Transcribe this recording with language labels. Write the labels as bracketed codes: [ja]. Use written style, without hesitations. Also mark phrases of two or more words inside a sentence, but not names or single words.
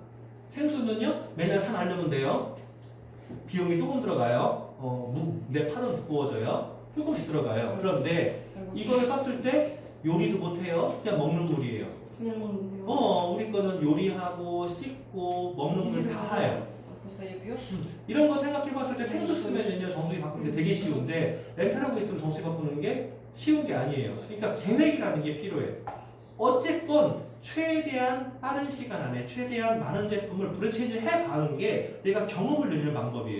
[ko] 생수는요 매달 사 놔두면 돼요. 비용이 조금 들어가요. 내 팔은 두꺼워져요. 조금씩 들어가요. 그런데 이걸 썼을 때 요리도 못해요. 그냥 먹는 물이에요. 그냥 먹는 거. 우리 거는 요리하고 씻고 먹는 물 다 해요. [ru] просто ее пьешь. [ko] 이런 거 생각해 봤을 때 생수 쓰면은요 정수기 바꾸는 게 되게 쉬운데 렌탈하고 있으면 정수기 바꾸는 게 쉬운 게 아니에요. 그러니까 계획이라는 게 필요해. 어쨌건 최대한 빠른 시간 안에 최대한 많은 제품을 브레이크체인지 해가는 게 내가 경험을 늘리는 방법이에요.